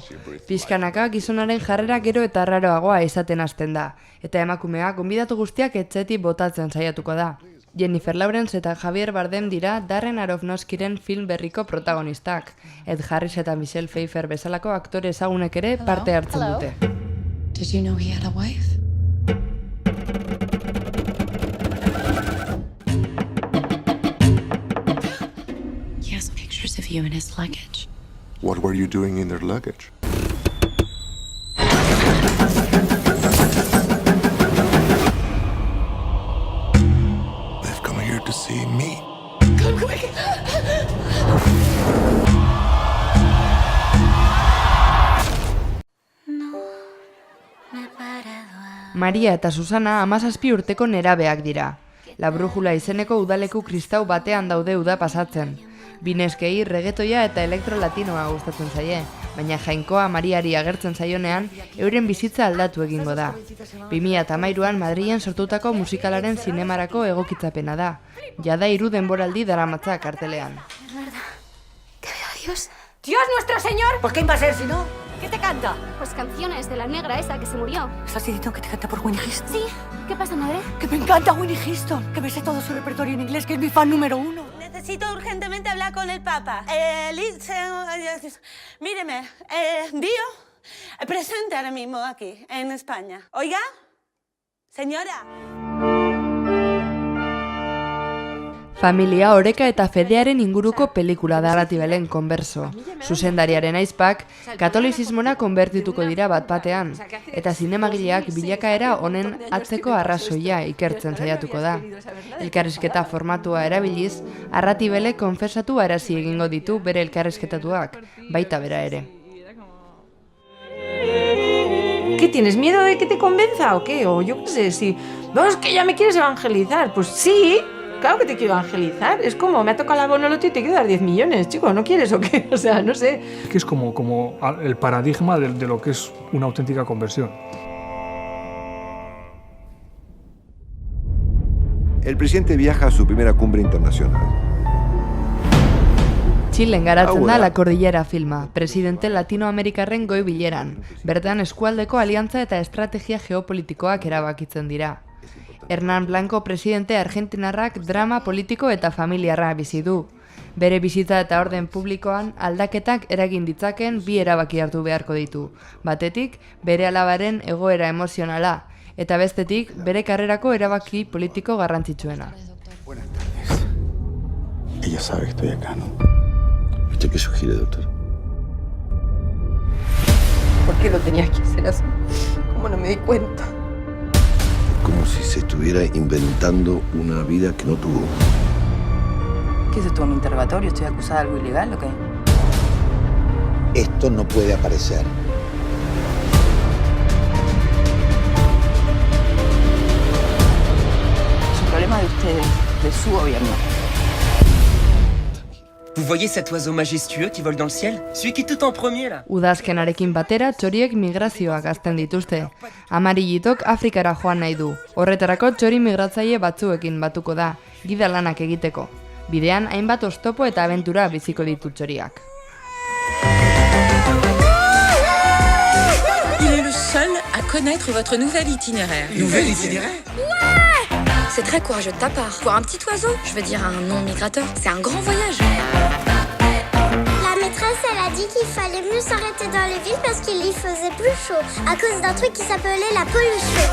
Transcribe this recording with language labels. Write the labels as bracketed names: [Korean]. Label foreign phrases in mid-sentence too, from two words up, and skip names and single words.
[Basque] Pixkanaka gizonaren jarrera gero eta arraroagoa izaten hasten da, eta emakumea gonbidatu guztiak etxetik botatzen saiatuko da. Jennifer Lawrence eta Javier Bardem dira Darren Aronofskyren film berriko protagonistak. Ed Harris eta Michelle Pfeiffer bezalako aktore ezagunek ere parte hartzen dute. [English] Did you know he had a wife? He has pictures of you in his luggage. What were you doing in their luggage? To see me. Come quick! [Basque] Maria eta Susana 17 urteko nerabeak dira. La Brújula izeneko udaleku kristau batean daude uda pasatzen. Bineskei reggaetoia eta elektrolatinoa gustatzen zaie, baina Jainkoa Mariari agertzen zaionean euren bizitza aldatu egingo da. 2013an Madrilen sortutako musikalaren zinemarako egokitzapena da. Jada 3 denboraldi daramatza kartelean. [Spanish] ¿Que vea a Dios? ¡Dios nuestro Señor! ¿Por quién va a ser si no? ¿Qué te canta? Pues canciones de la negra esa que se murió. ¿Estás diciendo que te canta por Winnie Houston? Sí. ¿Qué pasa, madre? Que me encanta Winnie Houston, que me sé todo su repertorio en inglés, que es mi fan número 1. Necesito urgentemente hablar con el Papa. Míreme, Dio, presente ahora mismo aquí, en España. Oiga, señora. [Basque] Familia, oreka eta fedearen inguruko pelikula da Arratibelen konberso. Zuzendariaren aizpak, katolizismora konbertituko dira bat-batean, eta zinemagileak bilakaera honen atzeko arrazoia ikertzen saiatuko da. Elkarrizketa formatua erabiliz, Arratibelek konfesatu arazi egingo ditu bere elkarrizketatuak, baita bera ere. [Spanish] ¿Qué tienes miedo de que te convenza o qué? O yo qué sé, si... No, es que ya me quieres evangelizar. Pues sí, claro que te quiero evangelizar. Es como, me ha tocado la bonoloto y te quiero dar 10 millones, chico, ¿no quieres o qué? O sea, no sé. Es que es como el paradigma de lo que es una auténtica conversión. El presidente viaja a su primera cumbre internacional. [Basque] Txilen garatzen da La Cordillera filma, presidente latinoamerikarren goi bileran. Bertan eskualdeko aliantza eta estrategia geopolitikoak erabakitzen dira. Hernán Blanco presidente argentinarrak drama politiko eta familiarra bizi du. Bere bizitza eta orden publikoan aldaketak eragin ditzaken bi erabaki hartu beharko ditu. Batetik, bere alabaren egoera emozionala, eta bestetik, bere karrerako erabaki politiko garrantzitsuena. [Spanish] Buenas tardes. Ella sabe que estoy acá, ¿no? ¿Usted qué sugiere, doctor? ¿Por qué lo tenías que hacer así? ¿Cómo no me di cuenta? Como si se estuviera inventando una vida que no tuvo. ¿Qué es esto, un interrogatorio? ¿Estoy acusada de algo ilegal o qué? Esto no puede aparecer. Es un problema de ustedes, de su gobierno. [French] Vous voyez cet oiseau majestueux qui vole dans le ciel? Celui qui est tout en premier là. [Basque] Udazkenarekin batera txoriek migrazioak hazten dituzte. Amarillatok Afrikara joan nahi du. Horretarako txori migratzaile batzuekin batuko da, gida lanak egiteko. Bidean hainbat oztopo eta abentura biziko ditu txoriak. [French] Il est le seul à connaître votre nouvel itinéraire. Nouvel itinéraire? C'est très courageux de ta part. Pour un petit oiseau, je veux dire un non-migrateur, c'est un grand voyage. La maîtresse, elle a dit qu'il fallait mieux s'arrêter dans les villes parce qu'il y faisait plus chaud, à cause d'un truc qui s'appelait la pollution.